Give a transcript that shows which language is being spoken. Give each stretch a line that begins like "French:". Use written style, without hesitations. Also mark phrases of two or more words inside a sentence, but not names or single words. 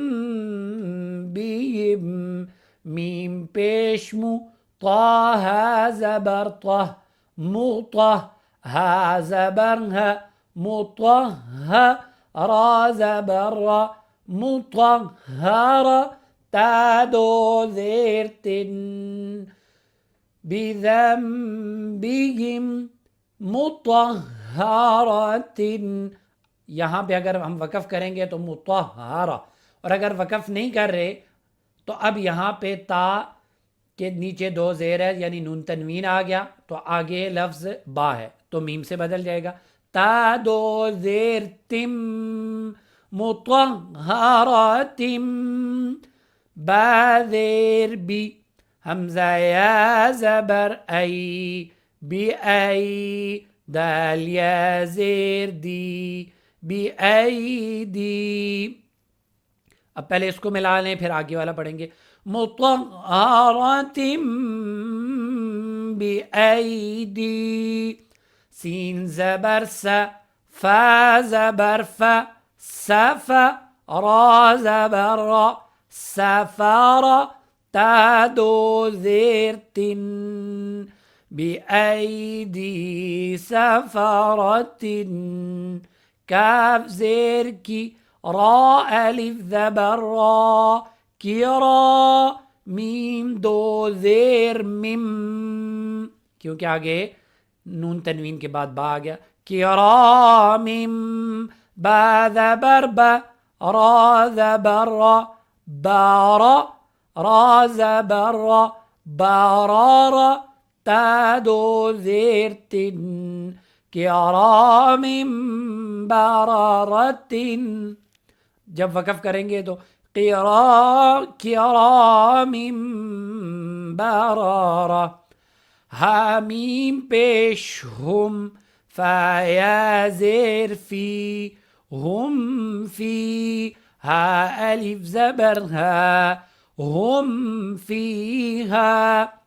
Urdu: بیم میم پیش مو طا ہا زبر طہ مطہ ہا زبر ہا مطہ را زبر را مطہر تا دو زیر تن بذنبہم مطہرۃ. یہاں پہ اگر ہم وقف کریں گے تو مطہرہ، اور اگر وقف نہیں کر رہے تو اب یہاں پہ تا کے نیچے دو زیر ہے یعنی نون تنوین آ گیا، تو آگے لفظ با ہے تو میم سے بدل جائے گا. تا دو زیر تم مطہرۃ با زیر بی حمزہ یا زبر ای بی ای دال یا زیر دی بی ای دی. اب پہلے اس کو ملا لیں پھر آگے والا پڑھیں گے. مطہرۃ بی ایدی سین زبر سا فا زبر فا سف را زبر را سفر تا دو زیر تن بی ایدی سفرت کاف زیر کی را الف زبر را کی را میم دو زیر مم کیونکہ آگے نون تنوین کے بعد با آ گیا. کی را مم با زبر با را زبر را بارا را زبر را بارارا تا دو زیر تن
Arabic: کرام برارت.
Urdu: جب وقف کریں گے تو
Arabic: کرام برارا.
Urdu: حامیم پیش ہم فا یا زیر فی ہم فی ہا الف زبر ہا ہم فیہا